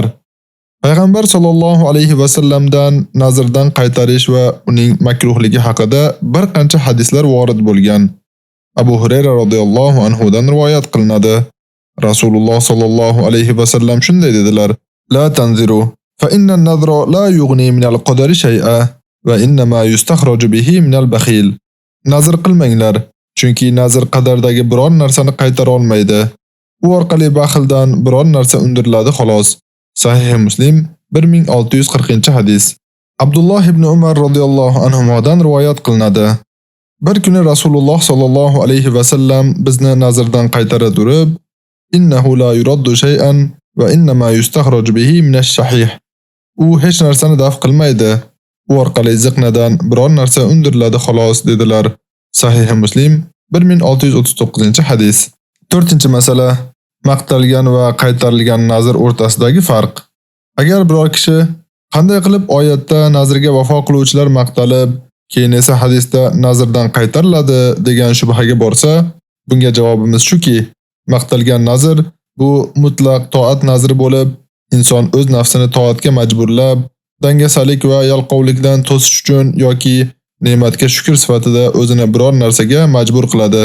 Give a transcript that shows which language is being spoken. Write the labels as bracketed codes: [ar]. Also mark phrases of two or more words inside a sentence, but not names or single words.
[uz] Payg'ambar [ar] صلى الله عليه وسلم [uz] nazrdan qaytarish va uning makruhligi haqida bir qancha hadislar vorid bo'lgan. Abu Hurayra [ar] رضي الله عنه [uz] dan rivoyat qilinadi. [ar] رسول الله صلى الله عليه وسلم [uz] shunday dedilar: [ar] لا تنذروا فإن النذر لا يغني من القدر شيئا وإنما يستخرج به من البخيل. [uz] Nazr qilmanglar, chunki nazr qadardagi biror narsani qaytara olmaydi. U orqali baxildan biror narsa undiriladi xolos. Sahih Muslim 1640-hadis. Abdulloh ibn Umar [ar] رضي الله عنه [uz] rivoyat qilinadi. Bir kuni Rasululloh [ar] صلى الله عليه وسلم [uz] bizni nazrdan qaytara turib, [ar] إنه لا يرد شيئا وإنما يستخرج به من الشحيح. [uz] U hech narsani daf qilmaydi. U orqali ziqnadan biror narsa undiriladi xolos dedilar. Sahih Muslim 1639-hadis. 4-masala, maqtalgan va qaytarilgan nazr o'rtasidagi farq. Agar biror kishi qanday qilib oyatda nazrga vafo qiluvchilar maqtalib, keyin esa hadisda nazrdan qaytariladi degan shubhaga borsa, bunga javobimiz shuki, maqtalgan nazr bu mutlaq toat nazri bo'lib, inson o'z nafsini toatga majburlab dangasalik va yalqovlikdan to'sish uchun yoki ne'matga shukr sifatida o'zini biror narsaga majbur qiladi.